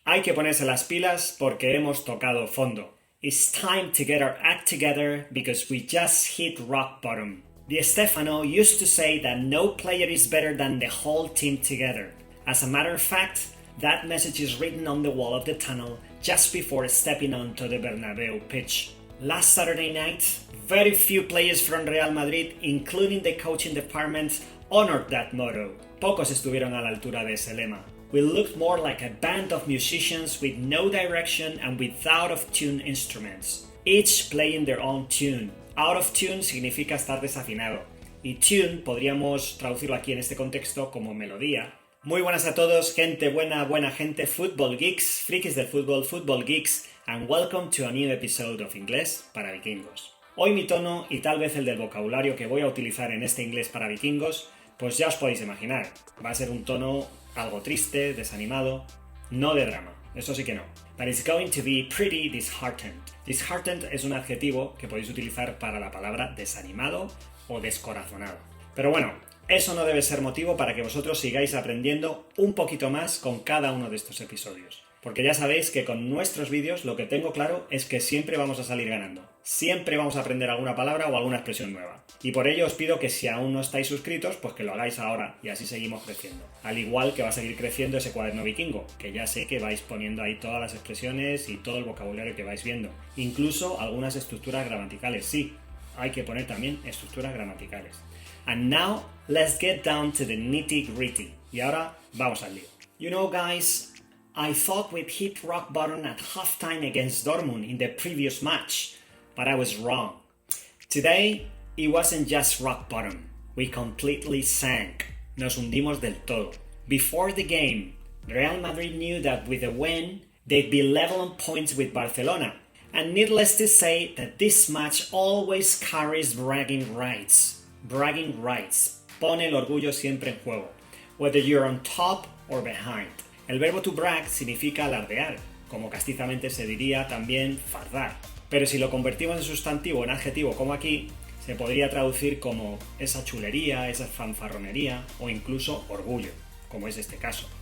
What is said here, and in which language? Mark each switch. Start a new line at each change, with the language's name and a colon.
Spanish: Hay que ponerse las pilas porque hemos tocado fondo.
English: It's time to get our act together because we just hit rock bottom. Di Stefano used to say that no player is better than the whole team together. As a matter of fact, that message is written on the wall of the tunnel just before stepping onto the Bernabeu pitch. Last Saturday night, very few players from Real Madrid, including the coaching department, honored that motto.
Spanish: Pocos estuvieron a la altura de ese lema.
English: We looked more like a band of musicians with no direction and with out-of-tune instruments, each playing their own tune.
Spanish: Out of tune significa estar desafinado, y tune podríamos traducirlo aquí en este contexto como melodía. Muy buenas a todos, gente buena, buena gente,
English: football geeks,
Spanish: frikis del fútbol,
English: football geeks, and welcome to a new episode of
Spanish: Inglés para Vikingos. Hoy mi tono, y tal vez el del vocabulario que voy a utilizar en este Inglés para Vikingos, pues ya os podéis imaginar, va a ser un tono algo triste, desanimado, no de drama, eso sí que no.
English: But it's going to be pretty disheartened.
Spanish: Disheartened es un adjetivo que podéis utilizar para la palabra desanimado o descorazonado. Pero bueno, eso no debe ser motivo para que vosotros sigáis aprendiendo un poquito más con cada uno de estos episodios. Porque ya sabéis que con nuestros vídeos lo que tengo claro es que siempre vamos a salir ganando. Siempre vamos a aprender alguna palabra o alguna expresión nueva. Y por ello os pido que si aún no estáis suscritos, pues que lo hagáis ahora y así seguimos creciendo. Al igual que va a seguir creciendo ese cuaderno vikingo, que ya sé que vais poniendo ahí todas las expresiones y todo el vocabulario que vais viendo. Incluso algunas estructuras gramaticales, sí. Hay que poner también estructuras gramaticales.
English: And now, let's get down to the nitty-gritty.
Spanish: Y ahora, vamos al lío.
English: You know, guys, I thought we'd hit rock bottom at halftime against Dortmund in the previous match, but I was wrong. Today, it wasn't just rock bottom. We completely sank.
Spanish: Nos hundimos del todo.
English: Before the game, Real Madrid knew that with a win, they'd be level on points with Barcelona. And needless to say that this match always carries bragging rights. Bragging rights.
Spanish: Pone el orgullo siempre en juego,
English: whether you're on top or behind.
Spanish: El verbo to brag significa alardear, como castizamente se diría también fardar. Pero si lo convertimos en sustantivo en adjetivo como aquí, se podría traducir como esa chulería, esa fanfarronería o incluso orgullo, como es este caso.